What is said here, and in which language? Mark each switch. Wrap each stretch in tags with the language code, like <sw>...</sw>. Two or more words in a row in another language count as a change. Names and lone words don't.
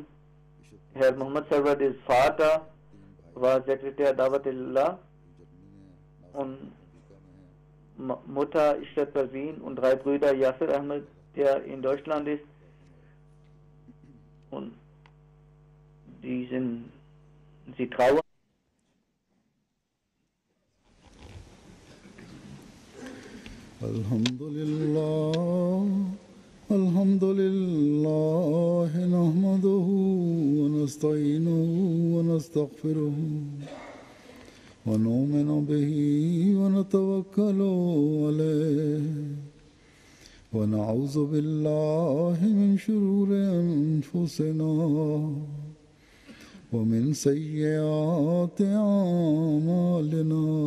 <de>Herr Muhammad Sarwadis Vater war Sekretär Dawat-e-Allah und Mutter Ishrat Parveen und 3 Brüder Yasir Ahmed, der in Deutschland ist, und sie trauern.</de> <ar>الحمد لله، نحمده ونستعينه و نستغفره و نؤمن به و نتوكل عليه و نعوذ بالله من شرور أنفسنا و من سيئات أعمالنا.</ar>